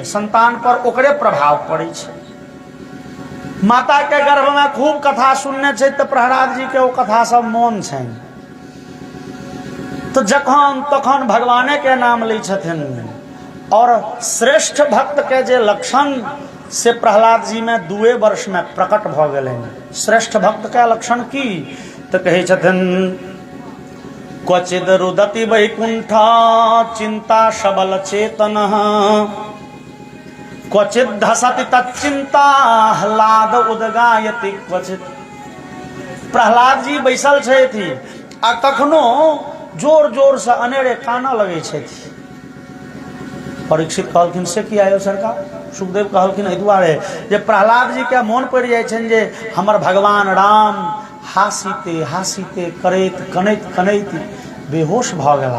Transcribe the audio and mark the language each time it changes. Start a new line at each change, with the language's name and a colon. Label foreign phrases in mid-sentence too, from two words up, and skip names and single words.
Maithili: संतान पर ओकरे प्रभाव पड़े छै। माता के गर्भ में खूब कथा सुनने छै तो प्रहलाद जी के ओ कथा सब मोन छनि। तो जखन तखन भगवाने के नाम लै छथिन। और श्रेष्ठ भक्त के जे लक्षण से प्रहलाद जी में 2 वर्ष में प्रकट भ गेलनि। श्रेष्ठ भक्त के लक्षण की तो कहे छथिन
Sanskrit: क्वचिद रुदति वैकुंठ चिंता सबल चेतन क्वचिद धसति तच्चिंता ह्लाद उदगायति क्वचित।
Maithili: प्रहलाद जी बैसल छथि आ कखनो जोर जोर से अनेरे काना लगे छथि। परीक्षित कहलखिन से की आयो सरकार? सुखदेव कहलखिन एहि दुआरे जे प्रहलाद जी के मोन पड़ि जाइ छनि जे हमर भगवान राम हासीते हासीते करैत कनैत कनैत बेहोश भ गेला।